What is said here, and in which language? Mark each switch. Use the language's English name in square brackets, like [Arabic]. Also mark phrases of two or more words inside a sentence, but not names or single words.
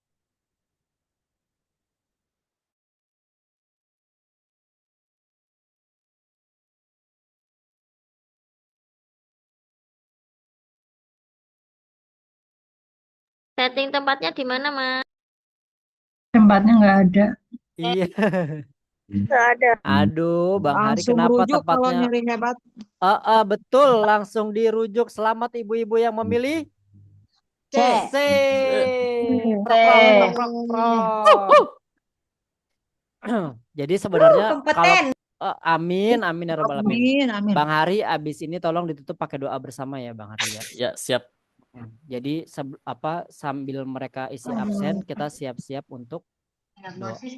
[Indonesian] Setting tempatnya di mana, Mas? Tempatnya nggak ada. Iya. Nggak ada. Aduh, Bang Hari Langsung kenapa rujuk kalau tempatnya? nyeri hebat. Betul, langsung dirujuk. Selamat ibu-ibu yang memilih C. C. Prok, prok, prok, prok. Jadi sebenarnya kalau Kompeten. [Arabic] amin, amin ya rabbal alamin. Amin, amin. [Indonesian] Bang Hari, abis ini tolong ditutup pakai doa bersama ya Bang Hari ya. Ya, siap. Jadi sambil mereka isi absen, kita siap-siap untuk Diagnosis